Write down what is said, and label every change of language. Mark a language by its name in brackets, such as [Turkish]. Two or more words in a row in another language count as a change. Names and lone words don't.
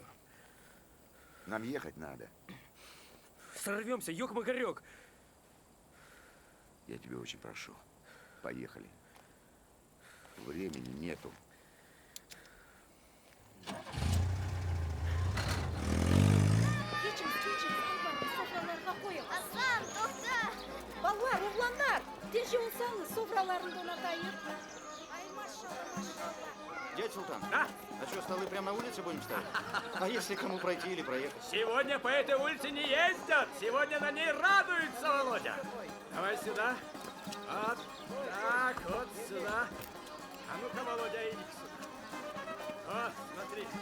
[Russian] Нам ехать надо. Сорвемся, ёк-макарёк. Я тебя очень прошу. Поехали. Времени нету. [Uzbek] Keching, albatta sofralarga qo'ying. Aslan, to'xta! Ballar, o'g'lonlar, tezchi olsangiz sofralarni donataylik. Ay, mashallah. [Russian] Дядь Султан, а что, столы прямо на улице будем ставить? А если кому пройти или проехать? Сегодня по этой улице не ездят. Сегодня на ней радуется Володя. Давай сюда. Вот так, вот сюда. А ну-ка, Володя, иди сюда. Вот, смотри.